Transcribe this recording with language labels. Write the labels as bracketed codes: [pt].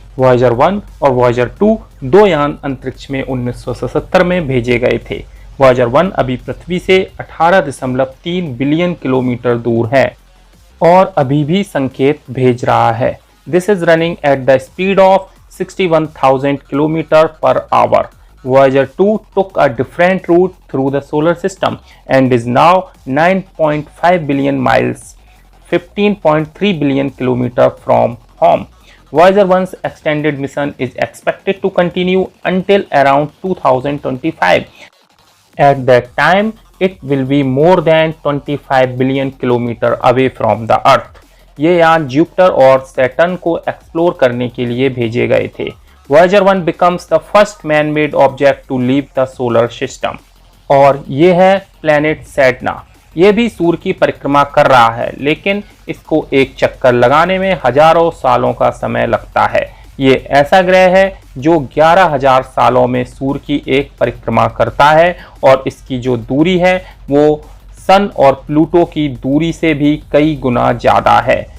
[hi] Voyager 1 और Voyager 2 दो यान अंतरिक्ष में 1977 में भेजे गए थे। वॉयेजर 1 अभी पृथ्वी से 18.3 बिलियन किलोमीटर दूर है और अभी भी संकेत भेज रहा है। [en] This is running at the speed of 61,000 kilometre per hour. Voyager 2 took a different route through the solar system and is now 9.5 billion miles, 15.3 billion kilometer from home. Voyager 1's extended mission is expected to continue until around 2025. At that time, it will be more than 25 billion kilometer away from the Earth. [hi] ये यान Jupiter और Saturn को explore करने के लिए भेजे गए थे। [en] Voyager 1 becomes the first man-made object to leave the solar system. [hi] और ये है प्लैनेट सैटना। ये भी सूर्य की परिक्रमा कर रहा है, लेकिन इसको एक चक्कर लगाने में हजारों सालों का समय लगता है। ये ऐसा ग्रह है जो 11,000 सालों में सूर्य की एक परिक्रमा करता है और इसकी जो दूरी है वो सन और प्लूटो की दूरी से भी कई गुना ज़्यादा है।